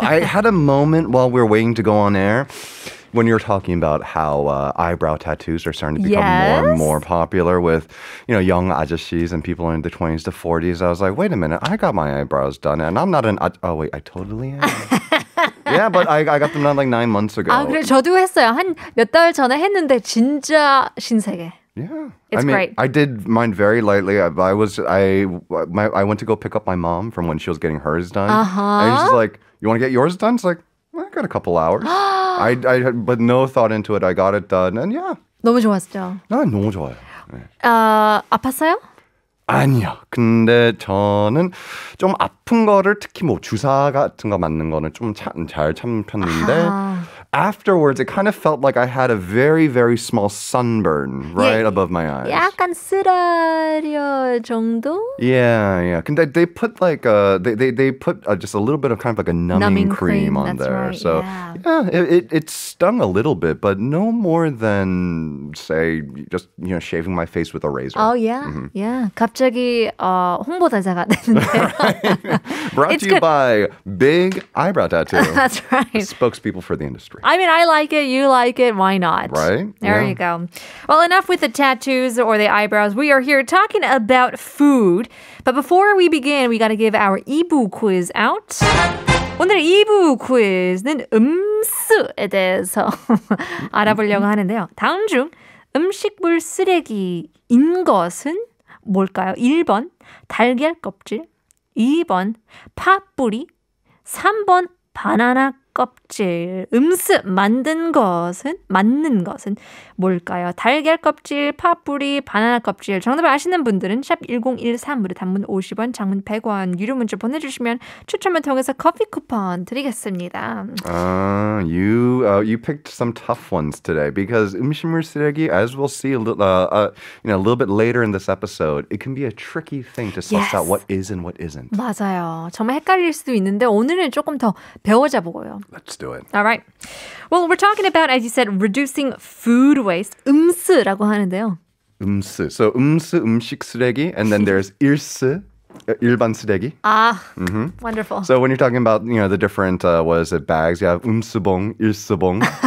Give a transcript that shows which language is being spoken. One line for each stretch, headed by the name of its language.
English: I had a moment while we were waiting to go on air when you were talking about how eyebrow tattoos are starting to become more and more popular with, young ajashis and people in the 20s to 40s. I was like, wait a minute, I got my eyebrows done and I'm not oh wait, I totally am. Yeah, but I got them done like 9 months ago.
Korean: 아, 그래 저도 했어요. 한 몇 달 전에 했는데 진짜 신세계.
English: Yeah, it's great. I did mine very lightly. I went to go pick up my mom from when she was getting hers done, and she's like, "You want to get yours done?" It's like, I got a couple hours. I but no thought into it. I got it done, and yeah.
Korean: 너무 좋았죠. 아, 너무 좋아요. 네. 아팠어요? 아니요. 근데 저는 좀 아픈 거를 특히 뭐 주사 같은 거 맞는 거는 좀 잘 참편인데
English: afterwards it kind of felt like I had a very very small sunburn right above my eyes.
Korean: 약간 쓰라려 정도?
English: Yeah. 근데 they put like they put just a little bit of kind of like a numbing cream on that's there. Right, so it stung a little bit, but no more than say just shaving my face with a razor. Oh yeah, yeah.
Korean: 갑자기 홍보대사가 됐는데.
English: Brought to you by Big Eyebrow Tattoo. That's right. Spokespeople for the industry. I mean, I like it, you like it, why not? Right? There you go. Well, enough with the tattoos or the eyebrows. We are here talking about food. But before we begin, we got to give our 2부 quiz out.
Korean: 오늘 2부 퀴즈는 음수에 대해서 알아보려고 하는데요. 다음 중 음식물 쓰레기인 것은 뭘까요? 1번 달걀 껍질, 2번 팥뿌리, 3번 바나나 껍질. 음스 맞는 것은 뭘까요? 달걀 껍질, 팥뿌리, 바나나 껍질. 정답을 아시는 분들은 샵 1013으로 단문 50원, 장문 100원 유료 문자 보내주시면 추첨을 통해서 커피 쿠폰 드리겠습니다.
English: You picked some tough ones today because 음식물 쓰레기, as we'll see a little bit later in this episode, it can be a tricky thing to suss out what is and what isn't.
Korean: 맞아요. 정말 헷갈릴 수도 있는데 오늘은 조금 더 배워자 보고요.
English: Let's do it. All right. Well, we're talking about, as you said, reducing food waste.
Korean: 음스라고 하는데요. 음스.
English: So 음식 쓰레기, and then there's 일스.
Korean: 일반 쓰레기.
English: Wonderful. So when you're talking about, the different, bags, you have 음스봉, 일스봉.